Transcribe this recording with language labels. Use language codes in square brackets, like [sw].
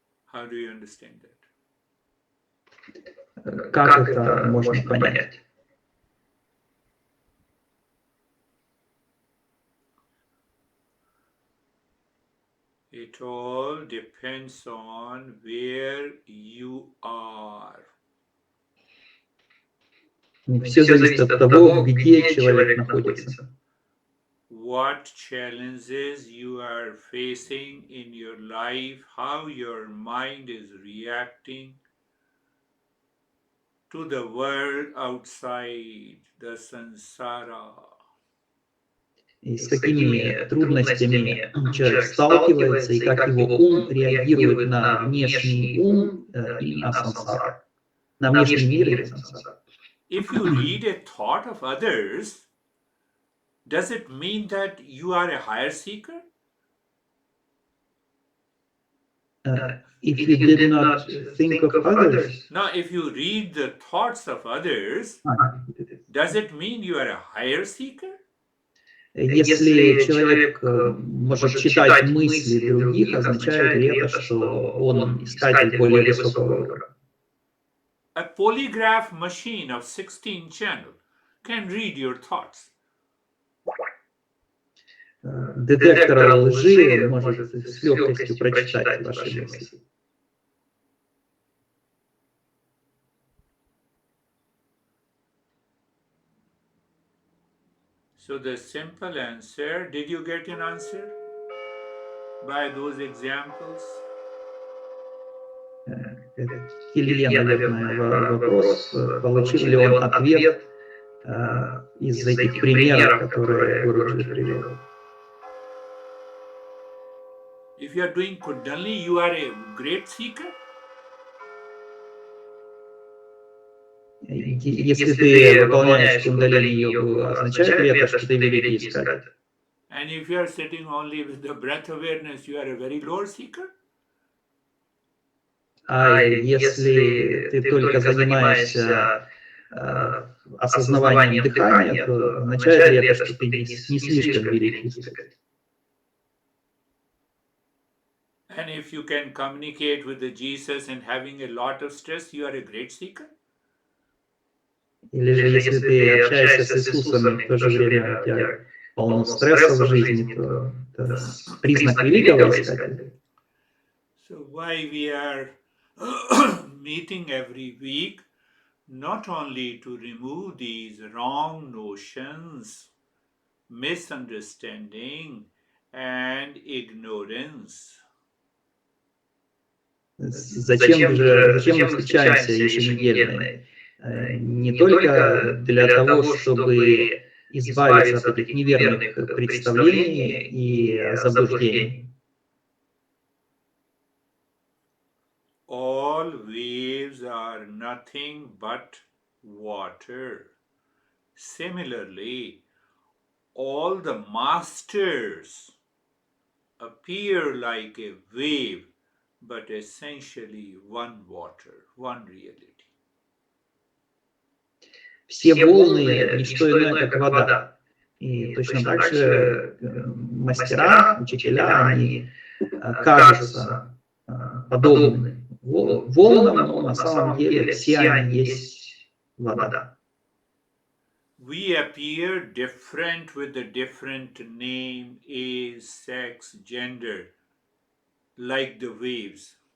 [en] How do you understand that? [ru] Как это можно понять? [en] It all depends on where you are. [ru] Все зависит от того, где человек находится. [en] What challenges you are facing in your life, how your mind is reacting to the world outside, the samsara. [ru] И с какими трудностями человек сталкивается, и как его ум реагирует на внешний ум и на сансару, на внешний мир и на сансару. [en] If you read a thought of others, does it mean that you are a higher seeker? If you did not think of others, Now, if you read the thoughts of others, does it mean you are a higher seeker? [ru] если человек может читать мысли других, означает ли это, что он искатель более высокого уровня? [en] A polygraph machine of 16 channel can read your thoughts. [ru] Детектор лжи может с легкостью прочитать ваши мысли. [en] So the simple answer, did you get an answer by those examples? [ru] Илье, наверное, вопрос, получил ли он ответ из этих примеров, которые Гуруджи привел. [en] If you are doing kundalini, you are a great seeker. [ru] Если ты выполняешь кундалини-йогу, означает ли это, что ты великий искатель? [en] And if you are sitting only with the breath awareness, you are a very low seeker. [ru] А если ты только занимаешься осознаванием дыхания, то означает ли это, что ты не слишком великий искатель? [en] And if you can communicate with the Jesus and having a lot of stress, you are a great seeker. [ru] Или же если ты общаешься с Иисусом, и в то же время у тебя полно стресса в жизни, то это признак великого искателя. [en] So why we are meeting every week, not only to remove these wrong notions, misunderstanding, and ignorance. [ru] Зачем мы встречаемся еженедельно? Не только для того, чтобы избавиться от этих неверных представлений и заблуждений. [en] All waves are nothing but water. Similarly, all the masters appear like a wave, but essentially one water, one reality. [ru] Все волны – не что иное, как вода. И точно так же мастера, учителя, они кажутся подобны волнам, но на самом деле все они есть вода. [en] We appear different with a different name, age, sex, gender, like the waves.